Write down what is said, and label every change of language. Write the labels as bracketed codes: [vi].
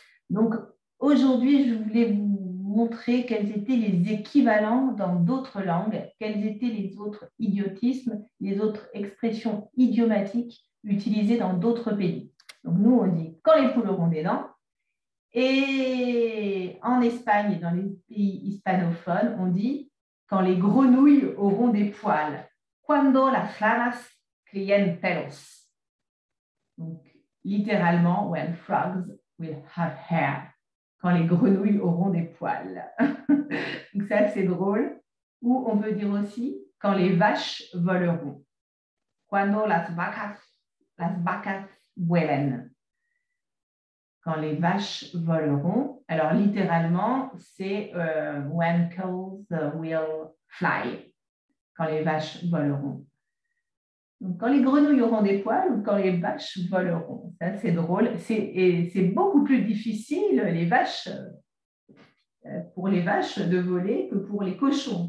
[fr] Donc, aujourd'hui, je voulais vous montrer quels étaient les équivalents dans d'autres langues, quels étaient les autres idiotismes, les autres expressions idiomatiques utilisées dans d'autres pays. Donc, nous, on dit quand les poules auront des dents. Et en Espagne et dans les pays hispanophones, on dit quand les grenouilles auront des poils. [es] Cuando las ranas críen pelos. [fr] Donc, littéralement, [en] when frogs will have hair. [fr] Quand les grenouilles auront des poils. Donc, c'est assez drôle. Ou on peut dire aussi quand les vaches voleront. [es] Cuando las vacas vuelen. [fr] Quand les vaches voleront. Alors, littéralement, c'est [en] when cows will fly. [fr] Quand les vaches voleront. Donc, quand les grenouilles auront des poils ou quand les vaches voleront. Ça, c'est drôle. C'est beaucoup plus difficile, les vaches, pour les vaches de voler que pour les cochons.